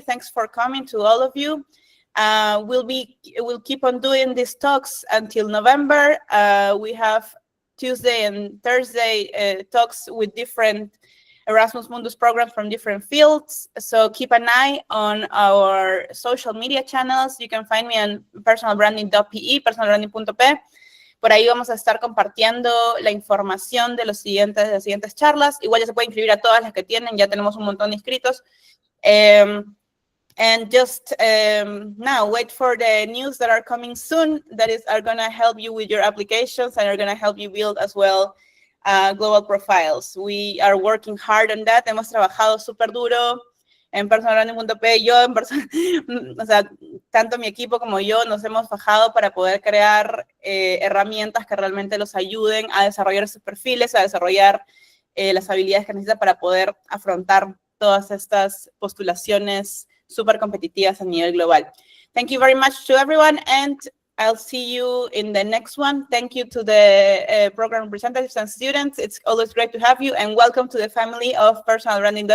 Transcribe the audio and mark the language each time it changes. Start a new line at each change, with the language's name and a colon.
English: Thanks for coming to all of you. We'll keep on doing these talks until November. We have Tuesday and Thursday talks with different Erasmus Mundus programs from different fields. So keep an eye on our social media channels. You can find me on personalbranding.pe, personalbranding.p.
Spanish: Por ahí vamos a estar compartiendo la información de las siguientes charlas. Igual ya se puede inscribir a todas las que tienen, ya tenemos un montón de inscritos.
English: And just now, wait for the news that are coming soon, that are going to help you with your applications and are going to help you build as well global profiles. We are working hard on that.
Spanish: Hemos trabajado súper duro en personalbranding.p. O sea, tanto mi equipo como yo nos hemos fajado para poder crear herramientas que realmente los ayuden a desarrollar sus perfiles, a desarrollar las habilidades que necesitan para poder afrontar todas estas postulaciones súper competitivas a nivel global.
English: Thank you very much to everyone, and I'll see you in the next one. Thank you to the program representatives and students. It's always great to have you, and welcome to the family of Personal Branding